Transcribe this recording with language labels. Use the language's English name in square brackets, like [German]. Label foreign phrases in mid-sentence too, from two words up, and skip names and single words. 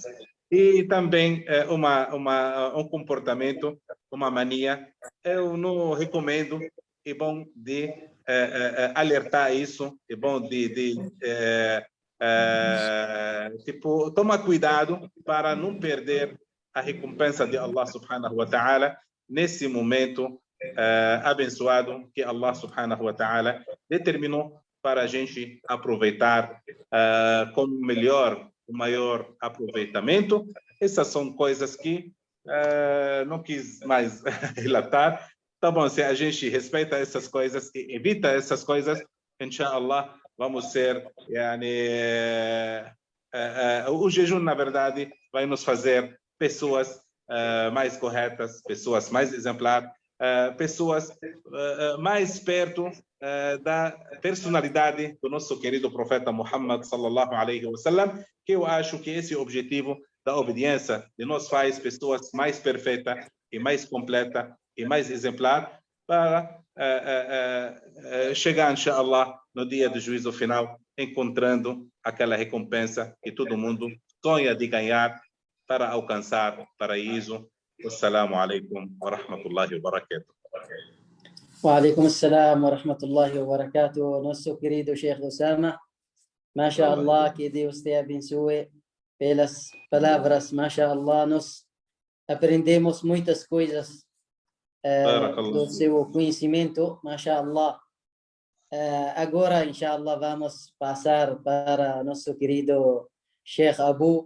[Portuguese] E também um comportamento, uma mania, eu não recomendo, é bom de alertar isso, é bom tipo, tomar cuidado para não perder a recompensa de [Arabic] الله سبحانه وتعالى [Portuguese] nesse momento abençoado que [Arabic] الله سبحانه وتعالى [Portuguese] determinou para a gente aproveitar com o maior aproveitamento. Essas são coisas que não quis mais relatar. Tá bom, se a gente respeita essas coisas e evita essas coisas, inshallah, vamos ser o jejum, na verdade, vai nos fazer pessoas mais corretas, pessoas mais exemplares, pessoas mais perto da personalidade do nosso querido profeta Muhammad [Arabic] صلى الله عليه وسلم, [Portuguese] que eu acho que esse objetivo da obediência de nós faz pessoas mais perfeitas e mais completas e mais exemplar para chegar, inshallah, no dia do juízo final, encontrando aquela recompensa que todo mundo sonha de ganhar para alcançar o paraíso. [Arabic] السلام عليكم ورحمة الله وبركاته. وعليكم السلام ورحمة الله وبركاته. [Portuguese] Nosso querido Sheikh Osama, mashallah, que Deus te abençoe pelas palavras, mashallah, nós aprendemos muitas coisas do seu conhecimento, mashallah. Agora, inshallah, vamos passar para nosso querido Sheikh Abu.